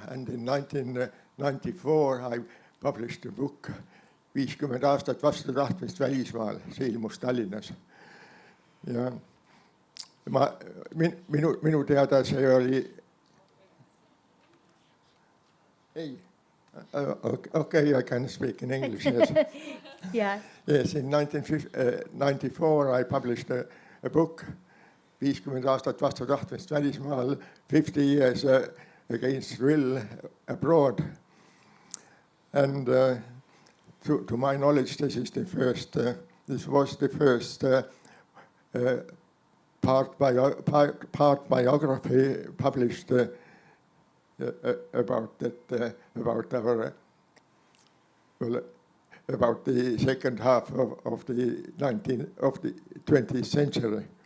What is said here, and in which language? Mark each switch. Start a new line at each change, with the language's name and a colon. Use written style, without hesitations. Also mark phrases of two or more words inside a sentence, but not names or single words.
English: and in 1994 I published a book, 50 aastat vastu tahtmist välismaal,
Estonian: see ilmus Tallinnas. Ja minu teada see oli... Ei,
English: okay, I can speak in English, yes. Yeah. Yes, in 1994 I published a book, 50 aastat vastu tahtmist välismaal, 50 years against will abroad. And to my knowledge, this was the first part biography published about that, about our well, about the second half of the 20th century.